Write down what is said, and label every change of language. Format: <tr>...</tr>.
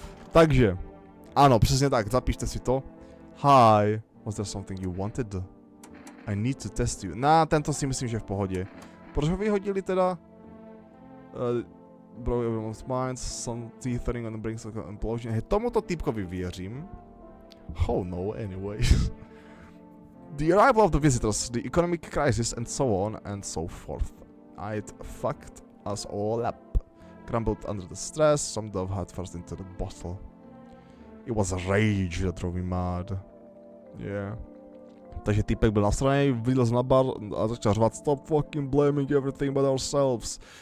<cs>Takže, ano, přesně tak, zapište si to.</cs> <en>Hi, was there something you wanted? I need to test you.</en> <cs>Tento si myslím, že je v pohodě. Proč ho vyhodili teda?</cs> <en>Bro, everyone's minds, some teethering on the brink of implosion.</en> <cs>Hej, tomuto typkovi věřím.</cs> <en>Oh no, anyway. The arrival of the visitors, the economic crisis, and so on and so forth. It fucked us all up. Crumbled under the stress, some dove had first into the bottle. It was a rage that drove me mad. Yeah.</en> <cs>Takže týpek byl nasranej, vylez na bar a začal řvat</cs> <en>stop fucking blaming everything but ourselves.</en>